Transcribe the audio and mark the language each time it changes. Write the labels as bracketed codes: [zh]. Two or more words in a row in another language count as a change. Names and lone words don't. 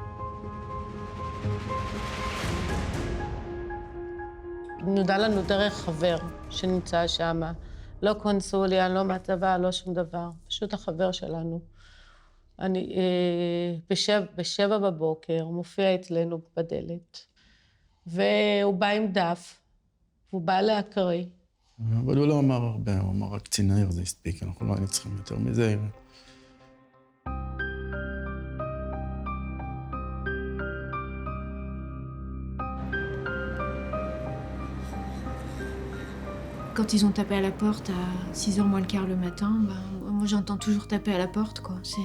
[he] נודע לנו דרך חבר שנמצא שם, לא קונסוליה, לא מהצבא, לא שום דבר, פשוט החבר שלנו. אני בשבע בבוקר, הוא מופיע אצלנו בדלת, והוא בא עם דף, והוא בא להקריא. אבל הוא לא אמר הרבה, הוא אמר רק קצין העיר, זה הספיק, אנחנו לא היינו צריכים יותר מזה. [fr] Quand ils ont tapé à la porte à 6h moins le quart le matin, moi j'entends toujours taper à la porte, quoi.